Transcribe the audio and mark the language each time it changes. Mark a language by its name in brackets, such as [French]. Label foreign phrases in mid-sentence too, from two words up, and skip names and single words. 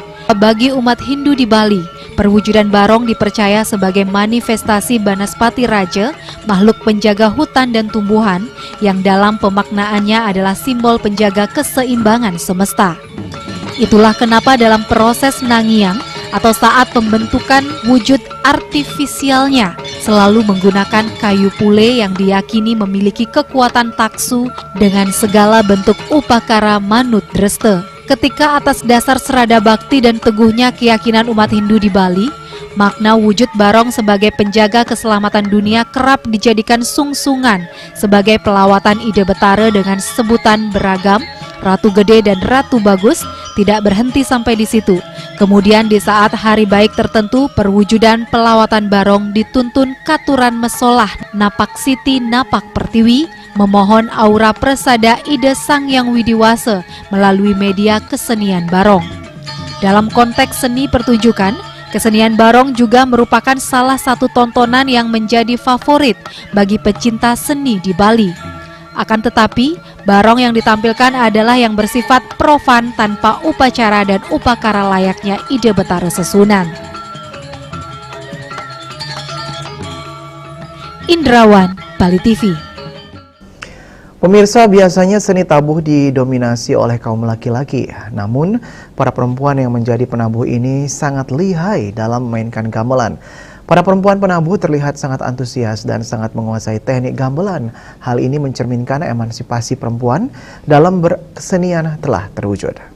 [Indonesian] Bagi umat Hindu di Bali, perwujudan Barong dipercaya sebagai manifestasi Banaspati Raja, makhluk penjaga hutan dan tumbuhan, yang dalam pemaknaannya adalah simbol penjaga keseimbangan semesta. Itulah kenapa dalam proses nangiang atau saat pembentukan wujud artifisialnya selalu menggunakan kayu pule yang diyakini memiliki kekuatan taksu dengan segala bentuk upakara [Balinese] manut dreste. [Indonesian] Ketika atas dasar serada bakti dan teguhnya keyakinan umat Hindu di Bali, makna wujud Barong sebagai penjaga keselamatan dunia kerap dijadikan sungsungan sebagai pelawatan ide Betara dengan sebutan beragam, Ratu Gede dan Ratu Bagus. Tidak berhenti sampai di situ. Kemudian di saat hari baik tertentu, perwujudan pelawatan Barong dituntun [Balinese] Katuran Mesolah, [Indonesian] Napak Siti, Napak Pertiwi, memohon aura persada ide Sang Yang Widiwasa melalui media kesenian barong. Dalam konteks seni pertunjukan, kesenian barong juga merupakan salah satu tontonan yang menjadi favorit bagi pecinta seni di Bali. Akan tetapi, barong yang ditampilkan adalah yang bersifat profan tanpa upacara dan upakara layaknya [Balinese] ide Betara Sesunan. [Indonesian] Indrawan, Bali TV. Pemirsa, biasanya seni tabuh didominasi oleh kaum laki-laki. Namun, para perempuan yang menjadi penabuh ini sangat lihai dalam memainkan gamelan. Para perempuan penabuh terlihat sangat antusias dan sangat menguasai teknik gamelan. Hal ini mencerminkan emansipasi perempuan dalam berkesenian telah terwujud.